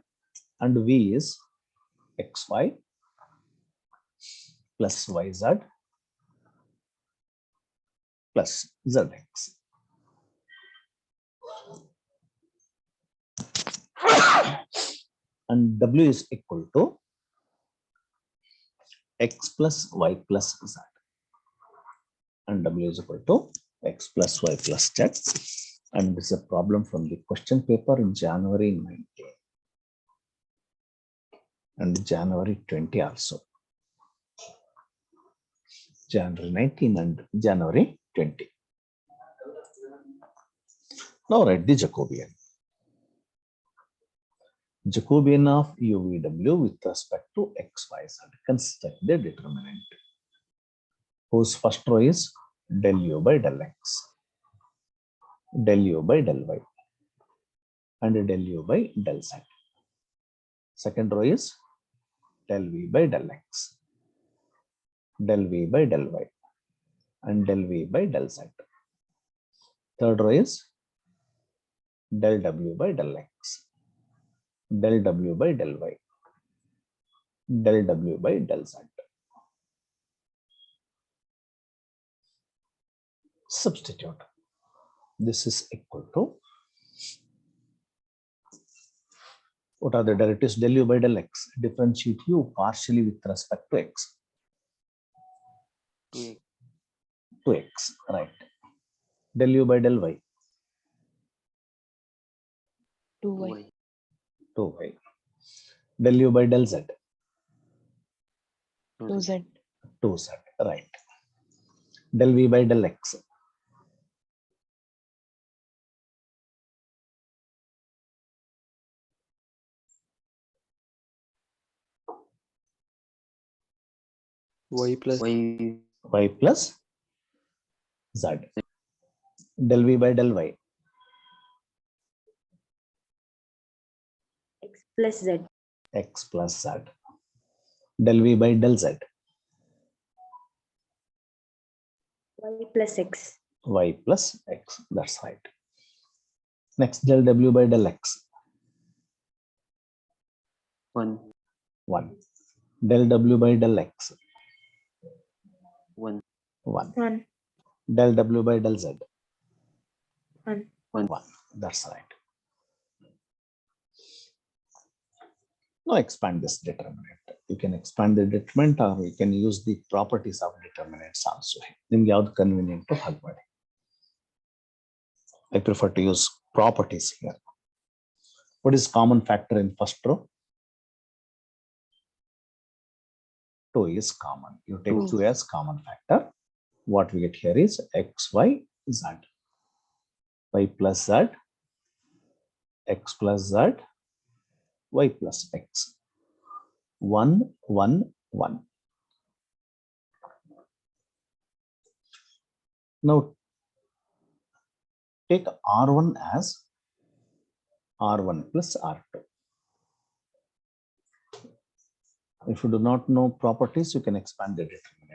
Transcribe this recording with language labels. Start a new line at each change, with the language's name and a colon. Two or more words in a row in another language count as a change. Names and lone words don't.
English: And V is xy plus yz plus zx. And W is equal to x plus y plus z. And W is equal to x plus y plus z. And this is a problem from the question paper in January 19 and January 20 also. January 19 and January 20. Now write the Jacobian. Jacobian of UVW with respect to x, y, z. Construct the determinant, whose first row is del u by del x, del u by del y, and del u by del z. Second row is del v by del x, del v by del y, and del v by del z. Third row is del w by del x, del w by del y, del w by del z. Substitute. This is equal to, what are the derivatives? Del u by del x. Differentiate u partially with respect to x. 2x. To x, right. Del u by del y. 2y. 2y. Del u by del z. 2z. 2z, right. Del v by del x. Y plus Y. Y plus z. Del v by del y. X plus Z. X plus z. Del v by del z. Y plus X. Y plus x. That's right. Next, del w by del x. 1. 1. Del w by del x. 1. 1. 1. Del w by del z. 1. 1. 1. That's right. Now expand this determinant. You can expand the determinant or you can use the properties of determinants also.
Kannada: ನಿಮಗೆ ಯಾವುದು convenient to hug ಮಾಡಿ.
English: I prefer to use properties here. What is common factor in first row? 2 is common. You take 2 as common factor. What we get here is x, y, z. Y plus z, x plus z, y plus x. 1, 1, 1. Now take R1 as R1 plus R2. If you do not know properties, you can expand the determinant.